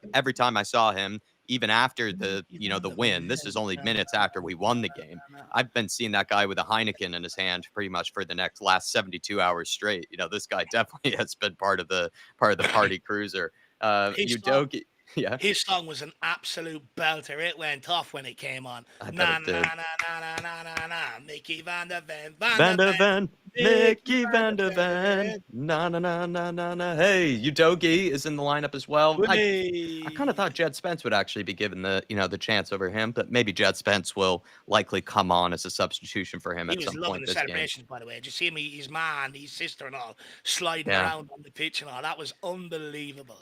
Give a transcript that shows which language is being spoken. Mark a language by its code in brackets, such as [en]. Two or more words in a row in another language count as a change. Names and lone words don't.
[en] Every time I saw him, even after the win, this is only minutes after we won the game. I've been seeing that guy with a Heineken in his hand pretty much for the last 72 hours straight. This guy definitely has been part of the party cruiser. His song, Udogi, yeah, his song was an absolute belter. It went off when it came on. I bet Na it na did. na na na na na na. Mickey Van der Ven, Van Van der de Ven, Ven, Mickey Mickey Van Van der de Ven. Ven. Na na na na na na. Hey, Udogi is in the lineup as well. I kind of Way. thought Jed Spence would actually be given the chance over him, but maybe Jed Spence will likely come on as a substitution for him He at was some loving point the this game. celebrations, by the way. Did you see me, his man, his sister, and all sliding Yeah. around on the pitch and all? That was unbelievable.